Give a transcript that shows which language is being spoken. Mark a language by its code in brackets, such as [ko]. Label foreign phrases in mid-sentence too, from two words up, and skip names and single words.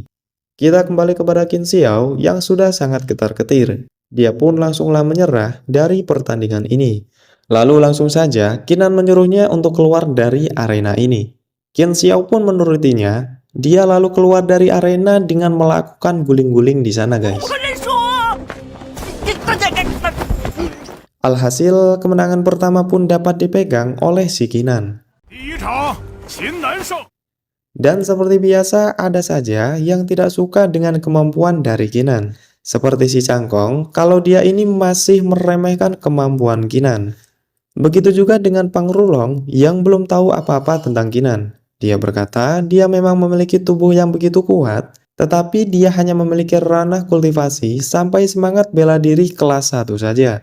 [id] Kita kembali kepada Qin Xiao yang sudah sangat ketar-ketir. Dia pun langsunglah menyerah dari pertandingan ini. Lalu langsung saja Kinan menyuruhnya untuk keluar dari arena ini. Qin Xiao pun menurutinya. Dia lalu keluar dari arena dengan melakukan guling-guling di sana, guys. [zh] 我认输！大家该。 [id] Alhasil, kemenangan pertama pun dapat dipegang oleh si Kinan. [zh] 第一场，秦南胜。 [id] Dan seperti biasa, ada saja yang tidak suka dengan kemampuan dari Kinan. Seperti si Cangkong, kalau dia ini masih meremehkan kemampuan Kinan. Begitu juga dengan Pang Rulong yang belum tahu apa-apa tentang Kinan. Dia berkata dia memang memiliki tubuh yang begitu kuat, tetapi dia hanya memiliki ranah kultivasi sampai semangat bela diri kelas 1 saja.